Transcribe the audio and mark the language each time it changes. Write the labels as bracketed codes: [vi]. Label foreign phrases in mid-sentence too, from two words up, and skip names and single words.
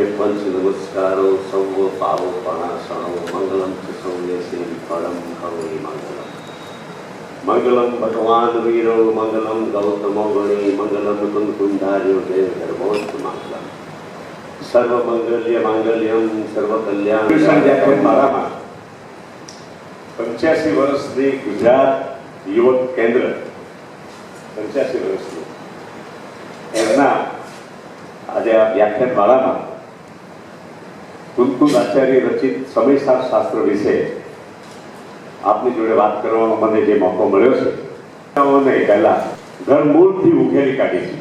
[pra] पंच नमस्कारो सौ पावो पणासणो मंगलम सौयसे फलम हवै मंगलम मंगलम भगवान वीरो मंगलम गौतमो गणी मंगलम कुंकुंधार्यो जय गर्भोस्त मंगलम सर्व मंगल्य मांगल्यम सर्व कल्याण। [gu] मारामा 85 વર્ષની ગુજરાત યુવક કેન્દ્ર 85 વર્ષનું એમના આજે આ વ્યાખ્યાનમાળામાં કુંકુમ આચાર્ય રચિત સમયસાર શાસ્ત્ર વિશે આપની જોડે વાત કરવાનો મને જે મોકો મળ્યો છે મને પહેલા ધરમૂળથી ઉકેલી કાઢી છે।